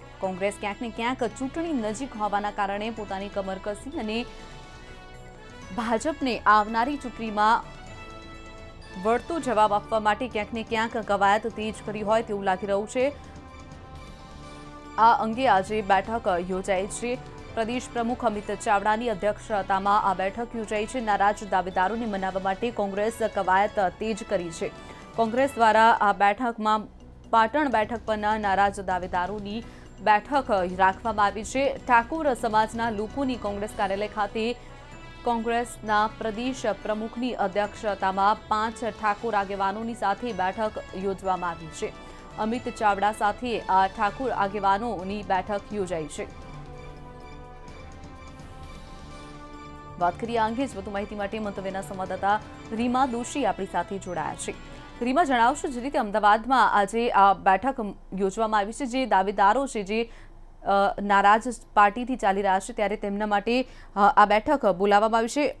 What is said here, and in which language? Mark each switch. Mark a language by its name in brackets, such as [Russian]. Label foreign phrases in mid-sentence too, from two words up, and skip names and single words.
[Gujarati] કોંગ્રેસ ક્યાંક ને ક્યાંક ચૂંટણી નજીક હોવાના કારણે પોતાની કમર કસી અને ભાજપને આવનારી ચૂંટણીમાં વળતો જવાબ આપવા માટે ક્યાંક ને ક્યાંક કવાયત તેજ કરી હોય તેવું લાગી રહ્યું છે। આ અંગે આજે બેઠક યોજાઈ છે। પ્રદેશ પ્રમુખ અમિત ચાવડાની અધ્યક્ષતામાં આ બેઠક યોજાઈ છે। નારાજ દાવેદારોને મનાવવા માટે કોંગ્રેસ કવાયત તેજ કરી છે। કોંગ્રેસ દ્વારા આ બેઠકમાં પાટણ બેઠક પરના નારાજ દાવેદારોની બેઠક રાખવામાં આવી છે। ઠાકોર સમાજના લોકોની કોંગ્રેસ કાર્યાલય ખાતે કોંગ્રેસના પ્રદેશ પ્રમુખની અધ્યક્ષતામાં 5 ઠાકોર આગેવાનોની સાથે બેઠક યોજવામાં આવી છે। અમિત ચાવડા સાથે આ ઠાકોર આગેવાનોની બેઠક યોજાઈ છે। વાત કરીએ અંગે વધુ માહિતી માટે મંતવ્યના સંવાદદાતા રીમા દોશી આપણી સાથે જોડાયા છે। રીમા, જણાવશો જે રીતે અમદાવાદમાં આજે આ બેઠક યોજવામાં આવી છે, જે દાવેદારો છે જે નારાજ પાર્ટીથી ચાલી રહ્યા છે ત્યારે તેમના માટે આ બેઠક બોલાવવામાં આવી છે।